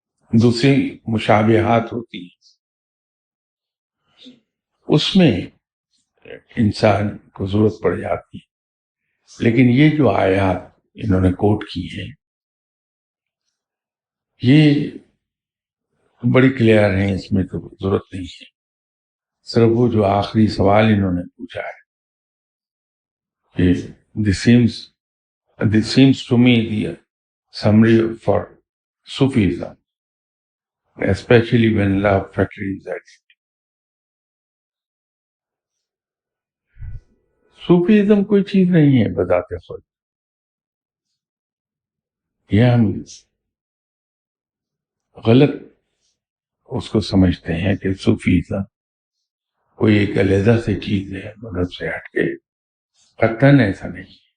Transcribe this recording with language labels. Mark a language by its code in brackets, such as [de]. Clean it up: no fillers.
[ur] دوسری مشابہات ہوتی ہیں، اس میں انسان کو ضرورت پڑ جاتی ہے. لیکن یہ جو آیات انہوں نے کوٹ کی ہیں یہ بڑی کلیئر ہیں، اس میں تو ضرورت نہیں ہے. صرف وہ جو آخری سوال انہوں نے پوچھا ہے کہ [en] this seems to me the summary for Sufism, especially when love factor is added. [ur] Sufism کوئی چیز نہیں ہے بذات خود. یہ ہم غلط اس کو سمجھتے ہیں کہ صوفیزم کوئی ایک علیحدہ سے چیز ہے مذہب سے ہٹ کے. قطعاً ایسا نہیں.